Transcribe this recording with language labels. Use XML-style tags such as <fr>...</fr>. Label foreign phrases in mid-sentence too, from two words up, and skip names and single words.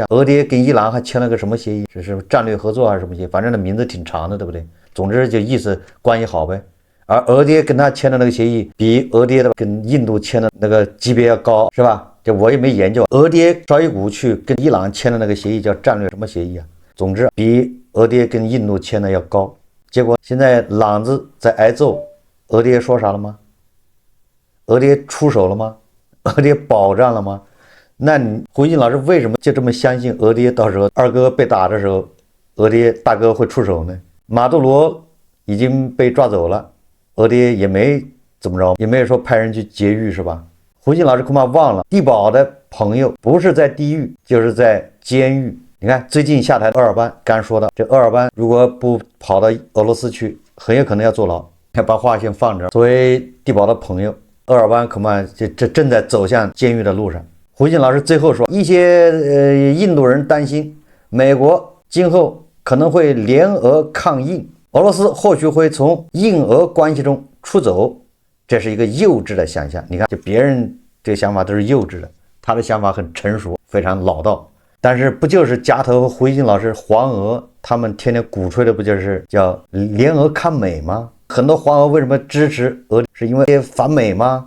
<zh>俄爹跟伊朗還簽了個什麼協議？這是戰略合作還是什麼協議？反正那名字挺長的，對不對？總之就意思關係好唄。而俄爹跟他簽的那個協議，比俄爹的跟印度簽的那個級別要高，是吧？就我也沒研究。俄爹紹伊古去跟伊朗簽的那個協議叫戰略什麼協議啊？總之比俄爹跟印度簽的要高。結果現在朗子在挨揍，俄爹說啥了嗎？俄爹出手了嗎？俄爹保障了嗎？那你胡錫進老師為什麼就這麼相信俄爹到時候二哥被打的時候，俄爹大哥會出手呢？馬杜羅已經被抓走了，俄爹也沒怎麼着，也沒有說派人去劫獄，是吧？胡錫進老師恐怕忘了，地保的朋友不是在地獄就是在監獄。你看最近下台的鄂爾班剛說的，這鄂爾班如果不跑到俄羅斯去，很有可能要坐牢。把話先放這，作為地保的朋友，鄂爾班恐怕這正在走向監獄的路上。胡锡進老師最後說，一些印度人擔心美國今後可能會聯俄抗印，俄羅斯或許會從印俄關係中出走，這是一個幼稚的想象。你看，就別人這個想法都是幼稚的，他的想法很成熟，非常老道。但是不就是夾頭和胡锡進老師黃俄他們天天鼓吹的不就是叫聯俄抗美嗎？很多黃俄為什麼支持俄，是因為反美嗎？</zh>